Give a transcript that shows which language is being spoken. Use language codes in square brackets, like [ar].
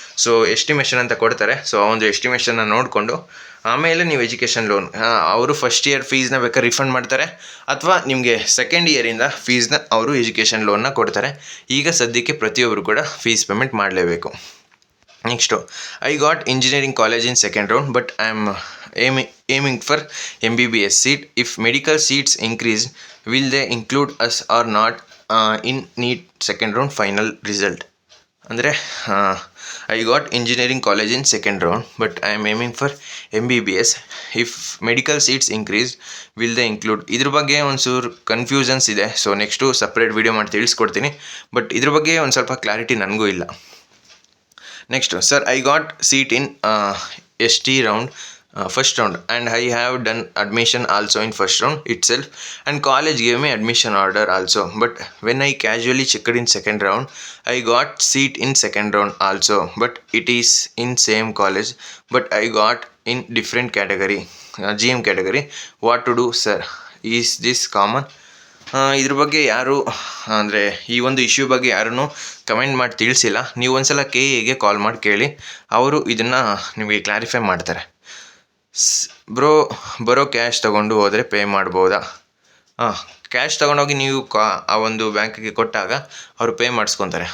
[kn] So estimation ಅಂತ ಕೊಡ್ತಾರೆ. So ಆ ಒಂದು ಎಸ್ಟಿಮೇಷನ್ನ ನೋಡಿಕೊಂಡು ಆಮೇಲೆ ನೀವು ಎಜುಕೇಷನ್ ಲೋನ್, ಅವರು ಫಸ್ಟ್ ಇಯರ್ ಫೀಸ್ನ ಬೇಕಾದ್ರೆ ರಿಫಂಡ್ ಮಾಡ್ತಾರೆ, ಅಥವಾ ನಿಮಗೆ ಸೆಕೆಂಡ್ ಇಯರಿಂದ ಫೀಸ್ನ ಅವರು ಎಜುಕೇಷನ್ ಲೋನ್ನ ಕೊಡ್ತಾರೆ. ಈಗ ಸದ್ಯಕ್ಕೆ ಪ್ರತಿಯೊಬ್ಬರು ಕೂಡ ಫೀಸ್ ಪೇಮೆಂಟ್ ಮಾಡಲೇಬೇಕು. [en] Next, I got engineering college in second round but I am aiming for MBBS seat. If medical seats increase, will they include us or not in NEET second round final result? ಅಂದರೆ I got engineering college in second round but I am aiming for MBBS. If medical seats increase will they include? [kn] ಇದ್ರ ಬಗ್ಗೆ ಒಂಚೂರು confusions ಇದೆ. So next separate video ಮಾಡಿ ತಿಳಿಸ್ಕೊಡ್ತೀನಿ. But ಇದ್ರ ಬಗ್ಗೆ ಒಂದು ಸ್ವಲ್ಪ ಕ್ಲಾರಿಟಿ ನನಗೂ ಇಲ್ಲ. [en] Next, sir, I got seat in ST round first round and I have done admission also in first round itself and college gave me admission order also, but when I casually checked in second round I got seat in second round also, but it is in same college but I got in different category, GM category. What to do, sir? Is this common? [kn] ಇದ್ರ ಬಗ್ಗೆ ಯಾರು ಅಂದರೆ ಈ ಒಂದು issue ಬಗ್ಗೆ ಯಾರೂ comment ಮಾಡಿ ತಿಳಿಸಿಲ್ಲ. ನೀವು ಒಂದ್ಸಲ KAಗೆ ಕಾಲ್ ಮಾಡಿ ಕೇಳಿ, ಅವರು ಇದನ್ನು ನಿಮಗೆ ಕ್ಲಾರಿಫೈ ಮಾಡ್ತಾರೆ. ಬರೋ ಕ್ಯಾಶ್ ತೊಗೊಂಡು ಹೋದರೆ ಪೇ ಮಾಡ್ಬೋದಾ? ಕ್ಯಾಶ್ ತೊಗೊಂಡೋಗಿ ನೀವು ಆ ಒಂದು ಬ್ಯಾಂಕಿಗೆ ಕೊಟ್ಟಾಗ ಅವರು ಪೇ ಮಾಡಿಸ್ಕೊತಾರೆ.